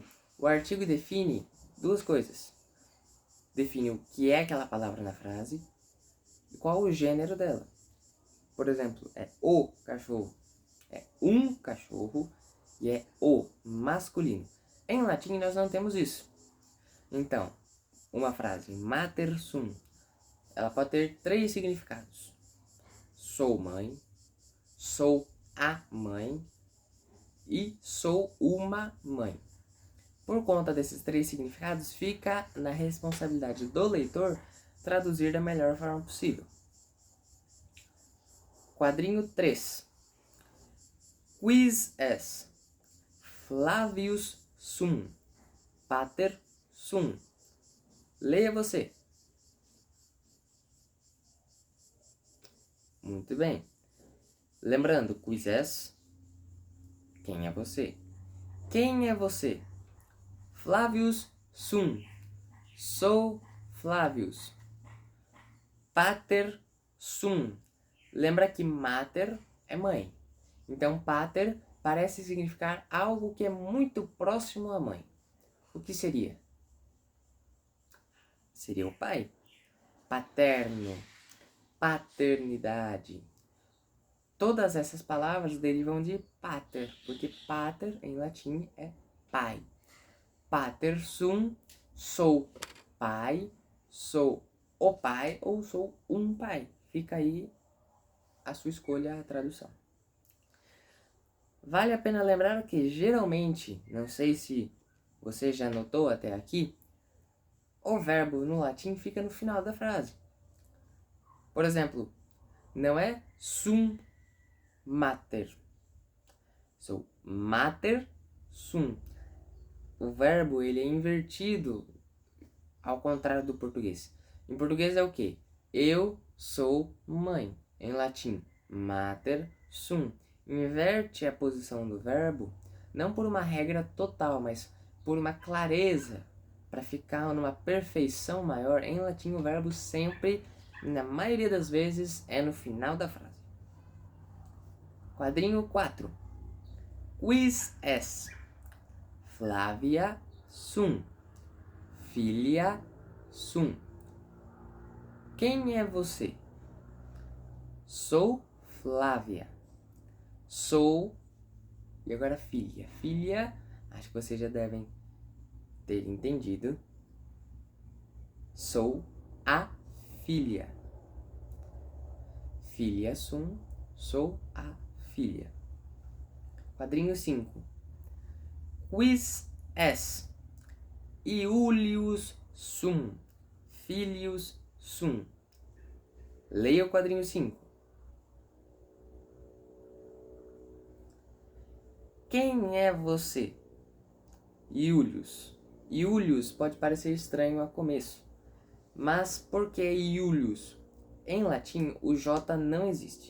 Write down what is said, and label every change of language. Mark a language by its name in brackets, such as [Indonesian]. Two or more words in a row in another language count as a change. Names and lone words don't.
[Portuguese] O artigo define duas coisas. Define o que é aquela palavra na frase e qual o gênero dela. Por exemplo, é o cachorro, é um cachorro e é o masculino. Em latim nós não temos isso. Então, uma frase [Latin] mater sum, [Portuguese] ela pode ter 3 significados. Sou mãe, sou a mãe e sou uma mãe. Por conta desses 3 significados, fica na responsabilidade do leitor traduzir da melhor forma possível. Quadrinho 3. [Latin] Quis es. Flavius sum. Pater sum. [Portuguese] Leia você. Muito bem. Lembrando, [Latin] quis es. [Portuguese] Quem é você? Quem é você? [Latin] Flavius sum. [Portuguese] Sou Flavius. [Latin] Pater sum. [Portuguese] Lembra que mater é mãe. Então, pater parece significar algo que é muito próximo à mãe. O que seria? Seria o pai. Paterno. Paternidade. Todas essas palavras derivam de pater, porque pater em latim é pai. [Latin] Pater sum, [Portuguese] sou pai, sou o pai ou sou um pai. fica aí a sua escolha, a tradução. Vale a pena lembrar que geralmente, não sei se você já notou até aqui, o verbo no latim fica no final da frase. Por exemplo, não é [Latin] sum mater. Sou mater sum. [Portuguese] O verbo ele é invertido ao contrário do português. Em português é o quê? Eu sou mãe. Em latim, [Latin] mater sum. [Portuguese] Inverte a posição do verbo, não por uma regra total, mas por uma clareza, para ficar numa perfeição maior. Em latim, o verbo sempre, na maioria das vezes, é no final da frase. Quadrinho 4. [Latin] Quis es Flavia sum. Filia sum. [Portuguese] Quem é você? Sou Flávia. Sou. E agora filha. Filha, acho que vocês já devem ter entendido. Sou a filha. [Latin] Filia sum. [Portuguese] Sou a filha. Quadrinho 5. [Latin] Quis es Iulius sum. Filius sum. [Portuguese] Leia o quadrinho 5. Quem é você? Iulius. Iulius pode parecer estranho a começo. Mas por que Iulius? Em latim, o J não existe.